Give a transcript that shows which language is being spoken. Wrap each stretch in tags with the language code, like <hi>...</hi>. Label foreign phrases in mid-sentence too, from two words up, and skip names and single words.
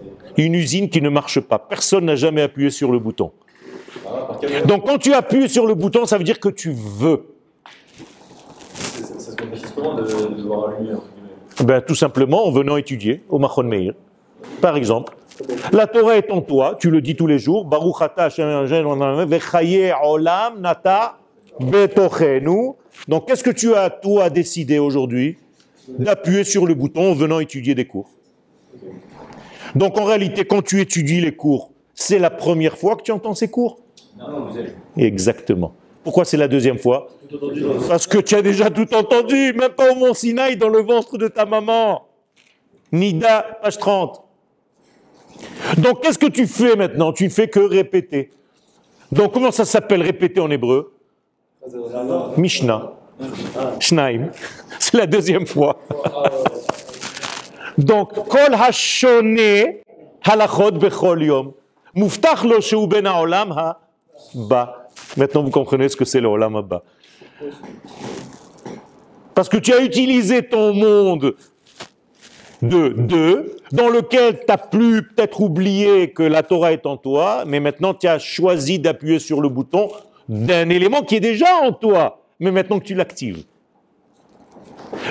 <fr>Une usine qui ne marche pas. Personne n'a jamais appuyé sur le bouton. Donc quand tu appuies sur le bouton, ça veut dire que tu veux. Ça se précise comment de voir la lumière? Ben, tout simplement en venant étudier au Machon Meir. Par exemple, la Torah est en toi, tu le dis tous les jours,</fr> <he>ברוך אתה השם וחיי עולם נטע בתוכנו.</he> <fr>Donc qu'est-ce que tu as toi décidé aujourd'hui? D'appuyer sur le bouton en venant étudier des cours. Donc en réalité, quand tu étudies les cours, c'est la première fois que tu entends ces cours? Non, vous êtes. Exactement. Pourquoi c'est la deuxième fois? Parce que tu as déjà tout entendu, même pas au Mont Sinaï, dans le ventre de ta maman. Nida, page 30. Donc qu'est-ce que tu fais maintenant? Tu ne fais que répéter. Donc comment ça s'appelle répéter en hébreu?</fr> <he>משנה. שניים.</he> <fr>C'est la deuxième fois. Donc,</fr> <he>כל השונה הלכות בכל יום. מובטח לו שהוא בן העולם הבא.</he> <fr>Maintenant, vous comprenez ce que c'est le</fr> <he>עולם הבא.</he> <fr>Parce que tu as utilisé ton monde de deux, dans lequel tu as pu peut-être oublié que la Torah est en toi, mais maintenant tu as choisi d'appuyer sur le bouton d'un élément qui est déjà en toi, mais maintenant que tu l'actives.</fr>